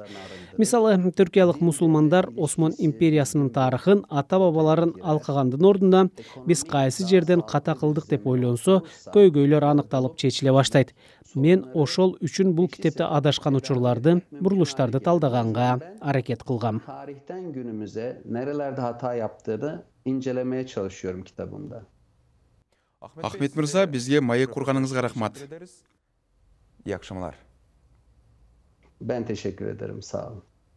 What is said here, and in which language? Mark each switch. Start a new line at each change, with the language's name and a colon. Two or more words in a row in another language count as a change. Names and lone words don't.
Kyrgyz: Мисалы, түркиялык мусулмандар Осман империясынын тарыхын, ата-бабаларын алкагандын ордуна биз кайсы жерден ката кылдык деп ойлонсо, көйгөйлөр аныкталып чечиле баштайт. Мен ошол үчүн бул китепте адашкан учурларды, бурулуштарды талдаганга аракет кылгам.
Turkish: Tarihten günümüze nerelerde hata yaptığını incelemeye çalışıyorum kitabımda.
Kyrgyz: Ахмет мырза, бизге маек курганыңызга рахмат.
Turkish: İyi akşamlar. Ben teşekkür ederim. Sağ olun.